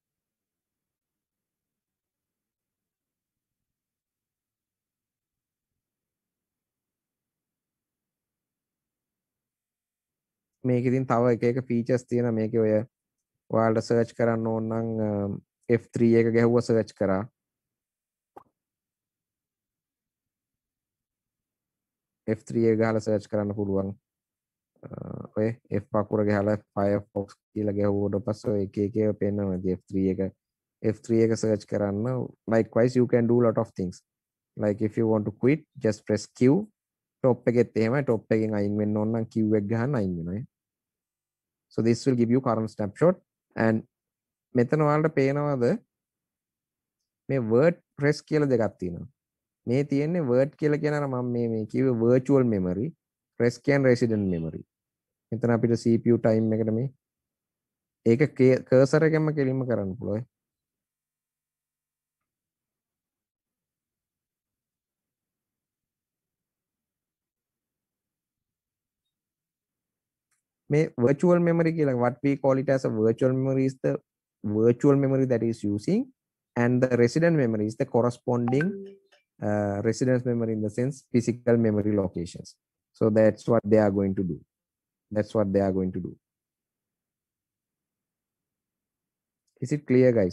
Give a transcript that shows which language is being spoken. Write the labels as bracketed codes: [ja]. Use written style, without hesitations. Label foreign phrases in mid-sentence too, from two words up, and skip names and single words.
[si] මේක ඉතින් තව එක එක features තියෙනවා මේකේ ඔය ඔයාලට search කරන්න ඕන නම් F3 එක ගැහුවා search කරා. F3 එක ගහලා search කරන්න පුළුවන්. ඔය F පකුර ගහලා Firefox කියලා ගැහුවට පස්සේ ඔය එක එක ඒවා පෙන්නනවා. F3 එක search කරන්න. [en] Likewise you can do lot of things. Like if you want to quit, just press Q. [si] Top එකෙත් එහෙමයි. Top එකෙන් අයින් වෙන්න ඕන නම් Q එක ගහන්න අයින් වෙනවා. [en] So this will give you current snapshot, and [si] මෙතන ඔයාලට පේනවද මේ WordPress කියලා දෙකක් තියෙනවා. මේ තියෙන්නේ Word කියලා කියන අර මම මේ කිව්වේ [en] virtual memory, [si] Press කියන්නේ [en] resident memory. [si] මෙතන අපිට [en] CPU time [si] එකට මේ ඒක cursor එකෙන්ම කෙලින්ම කරන්න පුළුවන්. මේ [en] virtual memory [si] කියලා, [en] what we call it as a virtual memory is the virtual memory that is using, and the resident memory is the corresponding residence memory, in the sense physical memory locations. So that's what they are going to do. That's what they are going to do. Is it clear, guys?